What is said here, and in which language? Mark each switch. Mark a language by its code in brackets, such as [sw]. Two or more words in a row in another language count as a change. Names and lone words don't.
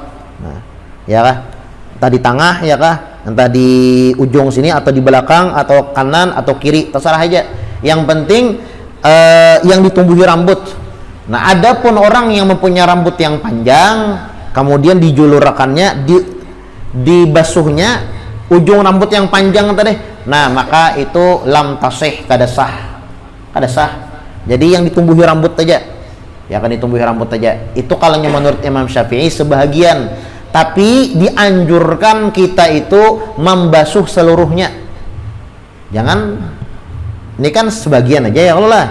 [id] Nah ya kan, entah di tengah ya kan, entah di ujung sini atau di belakang atau kanan atau kiri, terserah aja, yang penting yang ditumbuhi rambut. Nah adapun orang yang mempunyai rambut yang panjang kemudian dijulurakannya, dibasuhnya ujung rambut yang panjang tadi, nah maka itu [ar] lam tasih, [id] kada sah. Jadi yang ditumbuhi rambut aja, ya kan, ditumbuhi rambut aja. Itu kalau menurut Imam Syafi'i sebahagian, tapi dianjurkan kita itu membasuh seluruhnya. Jangan, ini kan sebagian aja ya Allah lah.